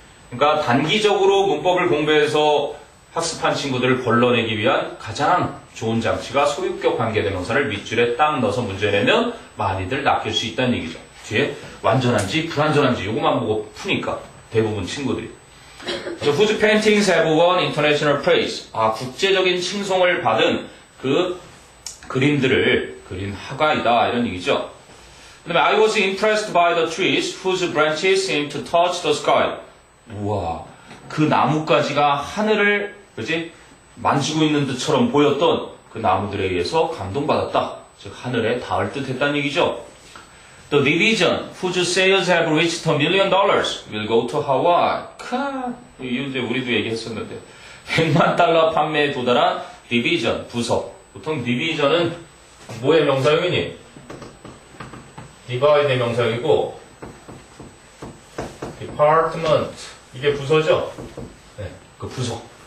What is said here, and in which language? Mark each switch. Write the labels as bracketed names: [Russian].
[Korean] 그러니까 단기적으로 문법을 공부해서 학습한 친구들을 걸러내기 위한 가장 좋은 장치가 소유격 관계대명사를 밑줄에 딱 넣어서 문제 내면 많이들 낚일 수 있다는 얘기죠. 뒤에 완전한지 불완전한지 요것만 보고 푸니까 대부분 친구들이. [English] So, whose paintings have won international praise? [Korean] 국제적인 칭송을 받은 그 그림들을 그린 화가이다 이런 얘기죠. 그다음에 [English] I was impressed by the trees whose branches seemed to touch the sky. [Korean] 우와, 그 나뭇가지가 하늘을 그지 만지고 있는 듯처럼 보였던 그 나무들에 의해서 감동받았다. 즉 하늘에 닿을 듯했다는 얘기죠. [English] The division whose sales have reached $1 million will go to Hawaii. [Korean] 이제 우리도 얘기했었는데 100만 달러 판매에 도달한 디비전 부서. 보통 디비전은 뭐의 명사형이니? 디바이드의 명사형이고 디파트먼트 이게 부서죠? 네, 그 부서.